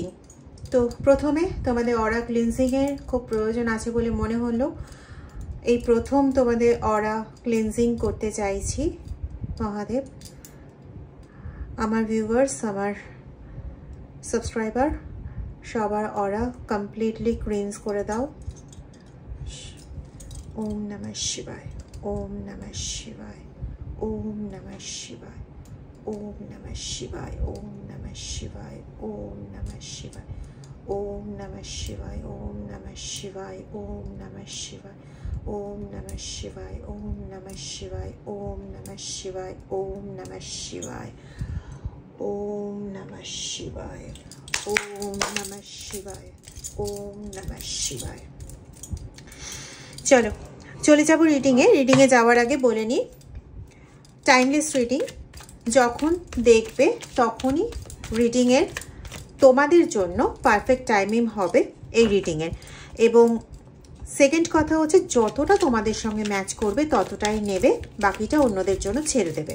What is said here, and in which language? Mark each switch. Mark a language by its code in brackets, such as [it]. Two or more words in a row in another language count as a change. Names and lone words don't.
[bn] তো প্রথমে তোমাদের [en] aura cleansing [bn] খুব প্রয়োজন আছে বলে মনে হলো এই প্রথম তোমাদের [en] aura cleansing [bn] করতে চাইছি। মহাদেব, আমার ভিউয়ার্স, আমার সাবস্ক্রাইবার সবার অরা [en] completely cleanse [bn] করে দাও। [sa] ওম নমঃ শিবায়, ওম নমঃ শিবায়, ওম নমঃ শিবায়, ওম নমঃ শিবায়, ওম নমঃ শিবায়, ওম নমঃ শিবায়, ওম নমঃ শিবায়, ওম নমঃ শিবায়, ওম নমঃ শিবায়, ওম নমঃ শিবায়, ওম নমঃ শিবায়, ওম নমঃ শিবায়, ওম নমঃ শিবায়, ওম নমঃ শিবায়, ওম নমঃ শিবায়, ওম নমঃ শিবায়। [bn] চলো চলে যাব রিডিংয়ে। রিডিংয়ে যাওয়ার আগে বলে নিই, [en] timeless reading, [bn] যখন দেখবে তখনই রিডিংয়ের তোমাদের জন্য [en] perfect timing [bn] হবে এই রিডিংয়ের। এবং সেকেন্ড কথা হচ্ছে, যতটা তোমাদের সঙ্গে ম্যাচ করবে ততটাই নেবে, বাকিটা অন্যদের জন্য ছেড়ে দেবে।